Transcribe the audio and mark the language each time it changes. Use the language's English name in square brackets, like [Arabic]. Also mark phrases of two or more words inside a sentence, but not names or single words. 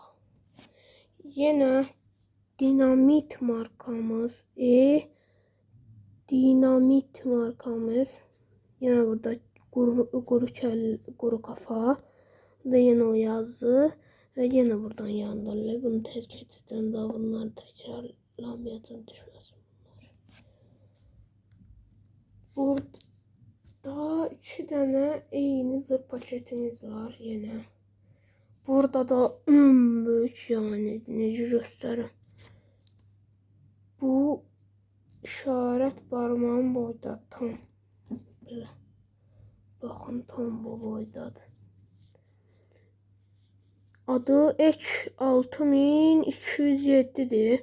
[Turkish] Yine dinamit markamız. Yine burada kuru kafa. Da yine o yazı. Ve yine buradan yandırılıb. [Azerbaijani] Bunu tez keçirdim. Daha bunları təkrarlamayacağım, düşməsin bunlar. Burada 2 dənə eyni zır paketimiz var yine. Burada da büyük, yani necə göstərim. Bu işarət barmağın boyda tam. Belə. Baxın, tam bu boydadır. Adı H6207'dir.